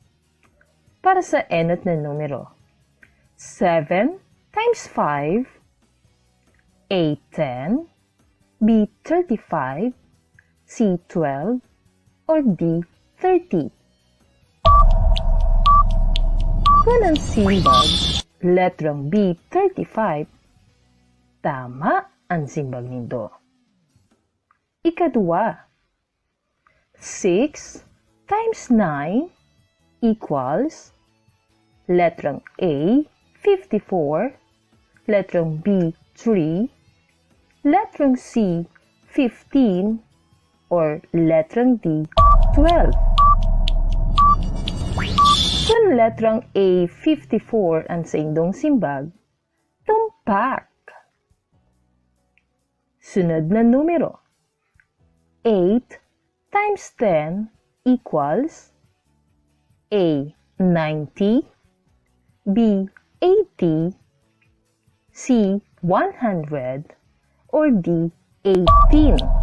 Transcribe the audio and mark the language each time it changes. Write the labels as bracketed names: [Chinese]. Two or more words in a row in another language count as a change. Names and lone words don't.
[Bikol] Para sa enot na numero, 7 times 5, A 10, B 35, C 12, or D 30. Kung ang simbag, letrang B 35, tama ang simbag nindo. Ikadua, 6 times 9 equals letrang A 54, letrang B 3, letrang C 15, or letrang D 12. Kung letrang A 54 ang sa indong simbag, tumpak. Sunod na numero, 8 times 10 equals A 90, B 80, C 100, or D 18.